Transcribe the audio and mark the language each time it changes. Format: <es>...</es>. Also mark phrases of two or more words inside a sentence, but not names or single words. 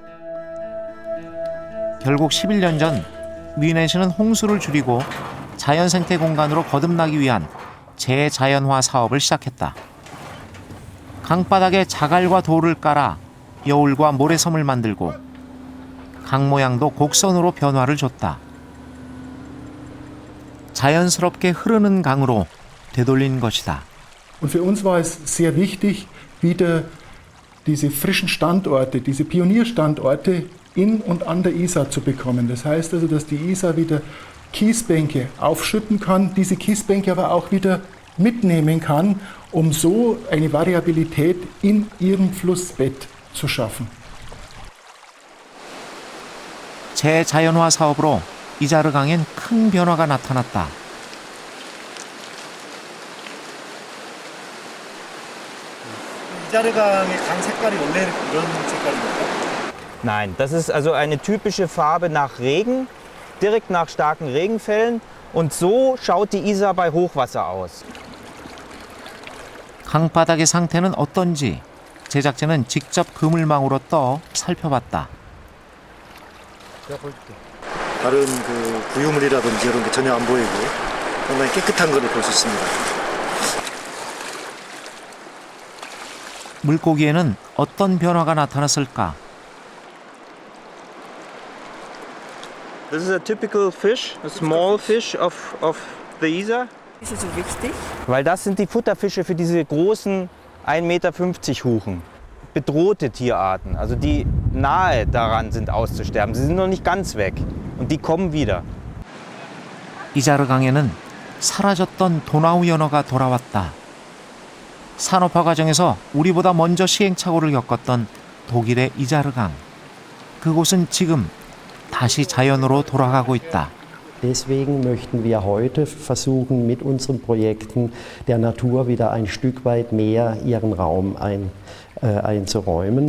<ko>결국 11년 전 뮌헨시는 홍수를 줄이고 자연생태 공간으로 거듭나기 위한 재자연화 사업을 시작했다. 강바닥에 자갈과 돌을 깔아 여울과 모래섬을 만들고 강 모양도 곡선으로 변화를 줬다. 자연스럽게 흐르는 강으로 되돌린 것이다.</ko> <de>Und für uns war es sehr wichtig, wieder diese frischen Standorte, diese Pionierstandorte in und an der Isar zu bekommen. Das heißt also, dass die Isar wieder Kiesbänke aufschütten kann, diese Kiesbänke aber auch wieder mitnehmen kann, um so eine Variabilität in ihrem Flussbett zu schaffen.</de> <ko>재자연화 사업으로 이자르강엔 큰 변화가 나타났다. 이자르강의 강 색깔이 원래 이런 색깔입니까?</ko> <de>Nein, das ist also eine typische Farbe nach Regen, direkt nach starken Regenfällen. Und so schaut die Isar bei Hochwasser aus.</de> <ko>강바닥의 상태는 어떤지 제작진은 직접 그물망으로 떠 살펴봤다. 다른 구유물이라든지 이런 게 전혀 안 보이고 상당히 깨끗한 것을 볼 수 있습니다. 물고기에는 어떤 변화가 나타났을까?</ko> <en>This is a typical fish, a small fish of the Isar.</en> <de>Ist es so wichtig? Weil das sind die Futterfische für diese großen 1,50 Meter Huchen. Bedrohte Tierarten, also die nahe daran sind auszusterben. Sie sind noch nicht ganz weg und die kommen wieder.</de> <ko>이자르강에는 사라졌던 도나우 연어가 돌아왔다. 산업화 과정에서 우리보다 먼저 시행착오를 겪었던 독일의 이자르강. 그곳은 지금 다시 자연으로 돌아가고 있다.</ko> <de>Deswegen möchten wir heute versuchen, mit unseren Projekten der Natur wieder ein Stück weit mehr ihren Raum einzuräumen.</de>